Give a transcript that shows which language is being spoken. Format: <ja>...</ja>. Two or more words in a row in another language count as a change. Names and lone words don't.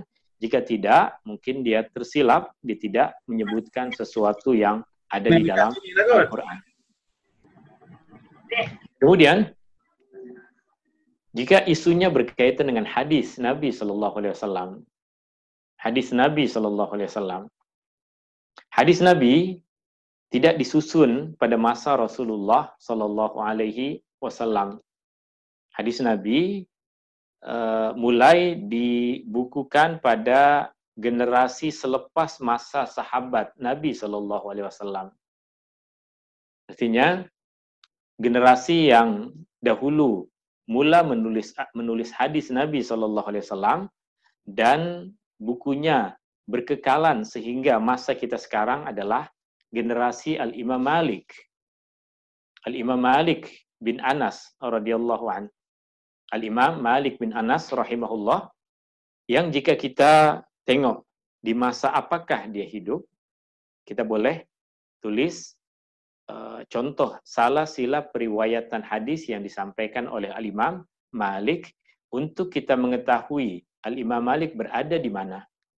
<ms>Jika tidak, mungkin dia tersilap, dia tidak menyebutkan sesuatu yang ada di dalam Al-Quran. Kemudian, jika isunya berkaitan dengan hadis Nabi</ms> <ar>صلى الله عليه وسلم,</ar> <ms>hadis Nabi</ms> <ar>صلى الله عليه وسلم,</ar> <ms>hadis Nabi tidak disusun pada masa Rasulullah</ms> <ar>صلى الله عليه وسلم.</ar> <ms>Hadis Nabi mulai dibukukan pada generasi selepas masa sahabat Nabi</ms> <ar>صلى الله عليه وسلم.</ar> <ms>Artinya generasi yang dahulu mula menulis hadis Nabi</ms> <ar>صلى الله عليه وسلم</ar> <ms>dan bukunya berkekalan sehingga masa kita sekarang adalah generasi Al-Imam Malik. Al-Imam Malik bin Anas</ms> <ar>رضي الله عنه.</ar> <ms>Al-Imam Malik bin Anas rahimahullah, yang jika kita tengok di masa apakah dia hidup, kita boleh tulis contoh salah silap periwayatan hadis yang disampaikan oleh Al-Imam Malik untuk kita mengetahui Al-Imam Malik berada di mana.</ms>